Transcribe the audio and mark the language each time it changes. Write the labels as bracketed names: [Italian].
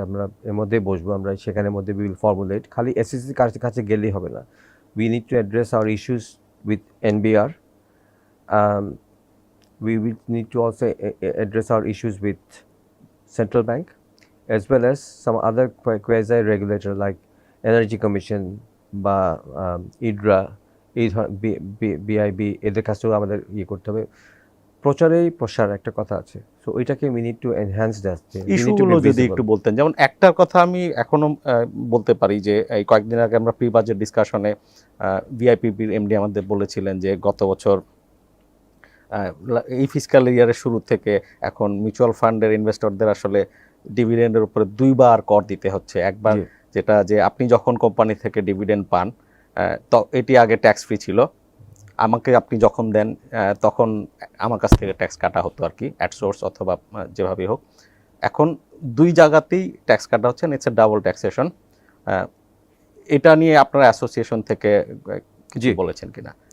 [Bangla] আমরা এর মধ্যেই বসবো, আমরা সেখানের মধ্যে [English] Will formulate. [Bangla] খালি এসএসসির কাছে গেলেই হবে না, [English] we need to address our issues with NBR we will need to also address our issues with central bank as well as some other quasi regulator like energy commission [Bangla] বা ইডরা এই BIB এদের কাছেও আমাদের ইয়ে করতে হবে প্রচারেই প্রসার একটা কথা আছে সো ওইটাকে [English] we need to enhance that [Bangla] ইস্যুগুলো যদি একটু বলতেন যেমন একটার কথা আমি এখনো বলতে পারি যে এই কয়েকদিন আগে আমরা প্রি বাজেট ডিসকাশনে ভিআইপিবির এমডি আমাদের বলেছিলেন যে গত বছর এই ফিসক্যাল ইয়ারের শুরু থেকে এখন মিউচুয়াল ফান্ডের ইনভেস্টরদের আসলে ডিভিডেন্ডের উপরে দুইবার কর দিতে হচ্ছে একবার যেটা যে আপনি যখন কোম্পানি থেকে ডিভিডেন্ড পান তো এটি আগে ট্যাক্স ফ্রি ছিল আমাকে আপনি যখন দেন তখন আমার কাছ থেকে ট্যাক্স কাটা হতো আর কি অ্যাট সোর্স অথবা যেভাবেই হোক এখন দুই জায়গাতেই ট্যাক্স কাটা হচ্ছে [English] it's a double taxation [Bangla] এটা নিয়ে আপনার অ্যাসোসিয়েশন থেকে কিছু বলেছেন কিনা